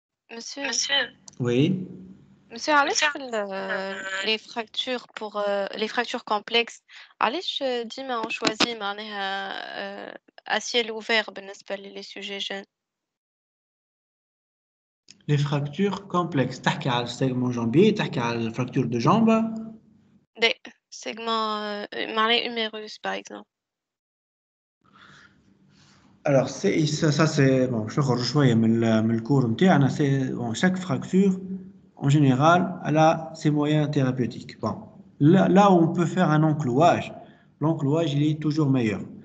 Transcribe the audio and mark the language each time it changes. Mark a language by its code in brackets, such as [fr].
[fr] Monsieur, Oui. monsieur, علاش les fractures pour les fractures complexes [ar] علاش ديما [fr] on choisit معناها à ciel ouvert [ar] بالنسبة [fr] les sujets jeunes. Les fractures complexes. [ar] تحكي على السيغمون جامبي، تحكي على الفراكتور [fr] de jambe. Des segments معناها humérus par exemple. Alors, ça c'est bon, je rejoins [ar] شوية من الcours نتاعنا. [fr] C'est bon, chaque fracture en général elle a ses moyens thérapeutiques. Bon, là où on peut faire un enclouage, l'enclouage il est toujours meilleur.